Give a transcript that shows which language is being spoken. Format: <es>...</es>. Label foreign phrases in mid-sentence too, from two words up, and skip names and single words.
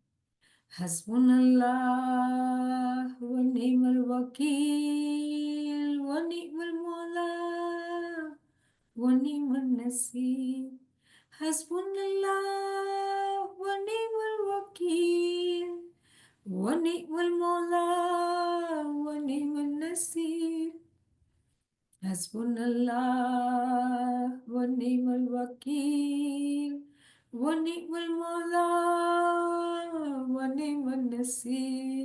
<ar>حسبنا الله ونعم الوكيل ونعم المولى ونعم النصير. حسبنا الله ونعم الوكيل ونعم المولى ونعم النصير. حسبنا الله ونعم الوكيل ونعم المولى ونعم النصير.</ar>